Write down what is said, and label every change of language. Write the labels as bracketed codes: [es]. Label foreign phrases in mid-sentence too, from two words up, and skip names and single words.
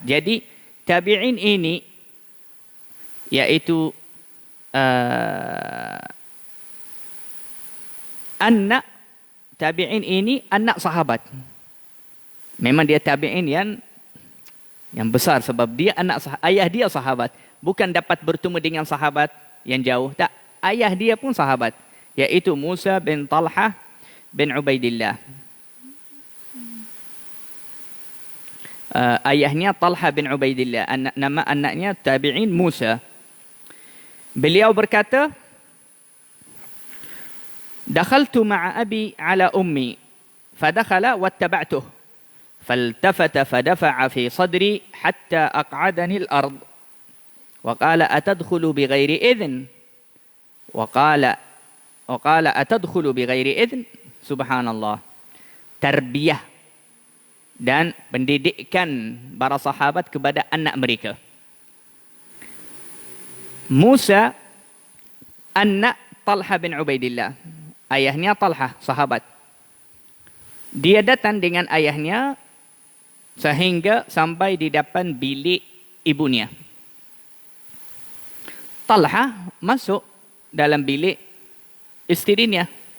[ms] Jadi tabi'in ini iaitu anak tabi'in ini anak sahabat. Memang dia tabi'in yang besar sebab dia ayah dia sahabat. Bukan dapat bertemu dengan sahabat yang jauh. Tak, ayah dia pun sahabat. Iaitu Musa bin Talha bin Ubaidillah. Ayahnya Talha bin Ubaidillah. Nama anaknya tabi'in Musa. Beliau berkata, [ar] دخلت مع أبي على أمي، فدخل واتبعته، فالتفت فدفع في صدري حتى أقعدني الأرض، وقال أتدخل بغير إذن، وقال أتدخل بغير إذن. [ms] Subhanallah. Tarbiyah dan pendidikan para sahabat kepada anak mereka. Musa anak Talha bin Ubaidillah. Ayahnya Talha, sahabat. Dia datang dengan ayahnya sehingga sampai di depan bilik ibunya. Talha masuk dalam bilik isterinya.